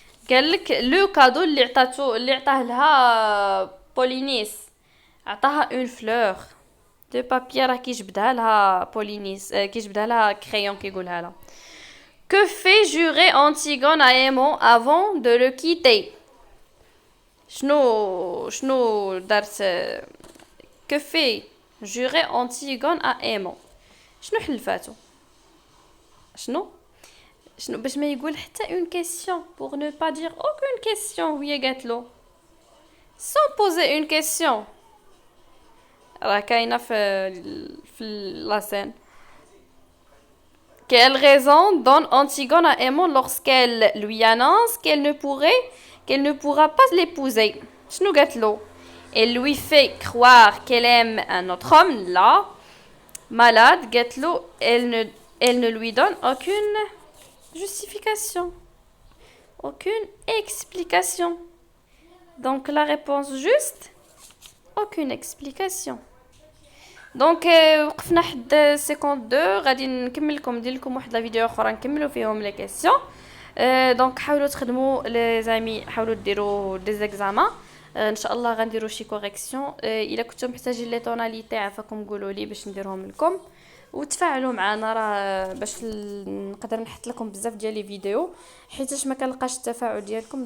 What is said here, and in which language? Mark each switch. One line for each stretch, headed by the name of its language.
Arabic: قال لك لو كادو اللي عطاه لها بولينيس، عطاها اون فلور دو بابي راه كيجبدها لها بولينيس، كيجبدها لها كريون كيقولها لها.
French: Que fait jurer Antigone à Aimon avant de le quitter?
Arabic: شنو دارت؟
French: Que fait jurer Antigone à Aimon؟
Arabic: شنو حلفاتو؟ شنو باش ما يقول حتى
French: une question pour ne pas dire aucune question.
Arabic: وهي قالت له
French: sans poser une question.
Arabic: راه كاينه في لا سين.
French: Quelle raison donne Antigone à Aimon lorsqu'elle lui annonce qu'elle ne pourra pas l'épouser?
Arabic: شنو قالت له?
French: Elle lui fait croire qu'elle aime un autre homme, là. Malade,
Arabic: قالت له,
French: elle ne lui donne aucune justification, aucune explication. Donc la réponse juste, aucune explication.
Arabic: دونك وقفنا حد 52 غادي نكمل لكم ندير لكم واحد لا فيديو اخرى نكملوا فيهم لي كيسيون. دونك حاولوا تخدموا لي زامي، حاولوا ديروا دي زيكزامان. ان شاء الله غنديروا شي كوريكسيون. الا كنتم محتاجين لي طوناليتي عافاكم قولوا لي باش نديرهم لكم، وتفاعلوا معنا راه باش نقدر نحط لكم بزاف ديال لي فيديو، حيتاش ما كنلقاش التفاعل ديالكم.